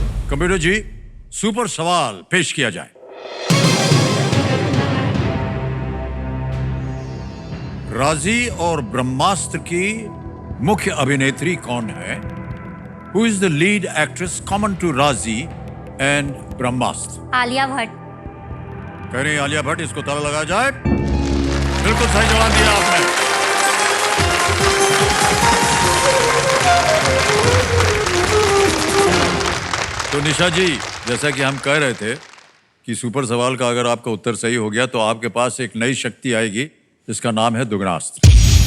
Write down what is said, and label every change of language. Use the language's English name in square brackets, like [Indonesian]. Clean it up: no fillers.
[Hindi] Computer जी, super सवाल पेश किया जाए। राजी और ब्रह्मास्त्र की मुख्य अभिनेत्री कौन है? [English] Who is the lead actress common to Razi and Brahmastra? [Hindi] आलिया भट्ट। कह रही आलिया भट्ट, इसको ताला लगा जाए। बिल्कुल सही जवाब दिया आपने। तो निशा जी, जैसा कि हम कह रहे थे कि सुपर सवाल का अगर आपका उत्तर सही हो गया तो आपके पास एक नई शक्ति आएगी जिसका नाम है दुगनास्त्र।